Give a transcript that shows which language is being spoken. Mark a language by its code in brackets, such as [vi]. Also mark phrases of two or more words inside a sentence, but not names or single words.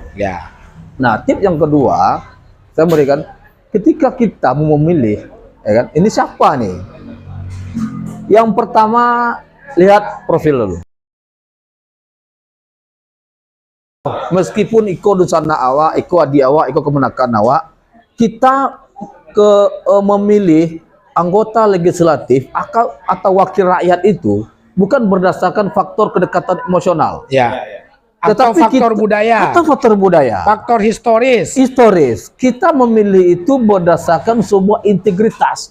[id] Ya. Nah, tips yang kedua saya berikan, ketika kita mau memilih, ya kan, ini siapa nih? Yang pertama, lihat profil dulu. [min] Meskipun iko dusana awak, iko adi awak, iko kemenakan awak, [id] kita memilih anggota legislatif atau wakil rakyat itu bukan berdasarkan faktor kedekatan emosional. Ya. Atau Tetapi faktor budaya. Atau faktor budaya. Faktor historis. Historis. Kita memilih itu berdasarkan sebuah integritas,